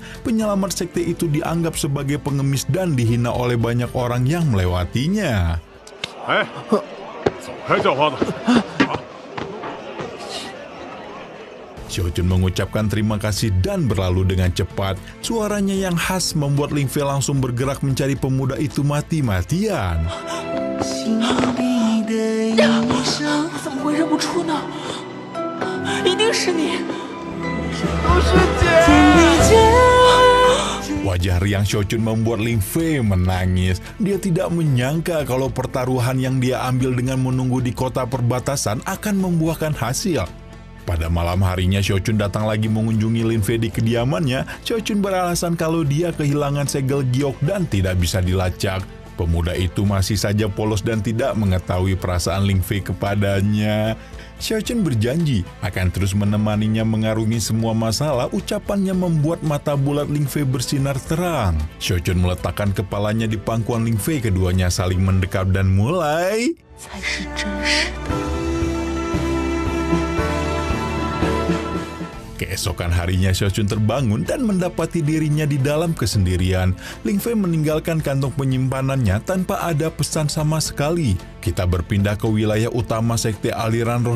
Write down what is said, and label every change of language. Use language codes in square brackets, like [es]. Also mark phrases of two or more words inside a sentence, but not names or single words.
[id] Penyelamat sekte itu dianggap sebagai pengemis dan dihina oleh banyak orang yang melewatinya. Xiaochun mengucapkan terima kasih dan berlalu dengan cepat. Suaranya yang khas membuat Lingfei langsung bergerak mencari pemuda itu mati-matian. [zh] 怎么会认不出呢？一定是你，都是姐。 [id] Wajah riang Xiaochun membuat Lingfei menangis. Dia tidak menyangka kalau pertaruhan yang dia ambil dengan menunggu di kota perbatasan akan membuahkan hasil. Pada malam harinya, Xiaochun datang lagi mengunjungi Lingfei di kediamannya. Xiaochun beralasan kalau dia kehilangan segel giok dan tidak bisa dilacak. Pemuda itu masih saja polos dan tidak mengetahui perasaan Lingfei kepadanya. Xiaochun berjanji akan terus menemaninya mengarungi semua masalah. Ucapannya membuat mata bulat Lingfei bersinar terang. Xiaochun meletakkan kepalanya di pangkuan Lingfei. Keduanya saling mendekat dan mulai... [zh] 才是真实的。 [id] Keesokan harinya Xiaochun terbangun dan mendapati dirinya di dalam kesendirian. Lingfei meninggalkan kantong penyimpanannya tanpa ada pesan sama sekali. Kita berpindah ke wilayah utama sekte aliran roh.